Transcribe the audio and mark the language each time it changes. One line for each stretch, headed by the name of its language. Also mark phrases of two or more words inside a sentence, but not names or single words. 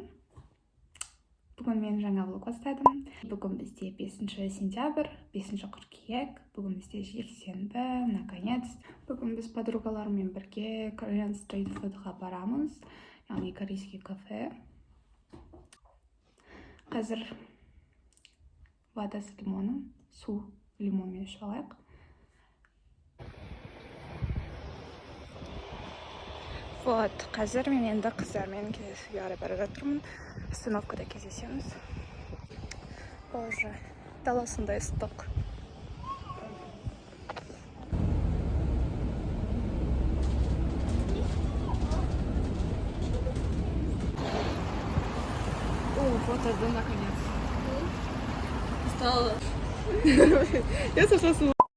Kazakh: Бүгін мен жаңа влог бастадым. Бүгін бізде 5 сентябрь, 5 қыркүйек. Бүгін бізде жексенбі, наконец. Бүгін біз подругалармен бірге Korean Street Food'ға барамыз, яғни
Russian: корейский кафе. Қазір вода с лимоном,
Kazakh: су лимонмен ішіп алайық. Вот, қазір мен енді қыздармен кездесуге қарай бара жатырмын. Остановкада кездесеміз. Боже, дала сондай ыстық.
Russian: Вот это наконец. Стало. Я сошла с ума.